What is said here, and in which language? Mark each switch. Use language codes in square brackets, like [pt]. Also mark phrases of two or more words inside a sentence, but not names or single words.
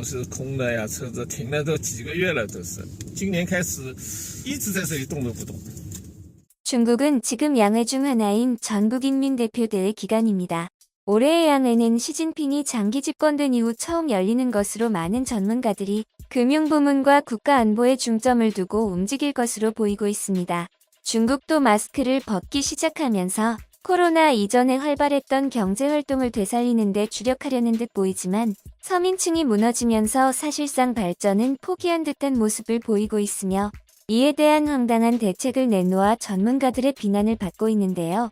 [zh] 是空的呀，车子停了都几个月了，都是。今年开始一直在这里动都不动。 [ko] 중국은 지금 양회 중 하나인 전국인민대표대회 기간입니다. 올해의 양회는 시진핑이 장기 집권된 이후 처음 열리는 것으로 많은 전문가들이 금융부문과 국가안보에 중점을 두고 움직일 것으로 보이고 있습니다. 중국도 마스크를 벗기 시작하면서 코로나 이전에 활발했던 경제활동을 되살리는 데 주력하려는 듯 보이지만 서민층이 무너지면서 사실상 발전은 포기한 듯한 모습을 보이고 있으며 이에 대한 황당한 대책을 내놓아 전문가들의 비난을 받고 있는데요.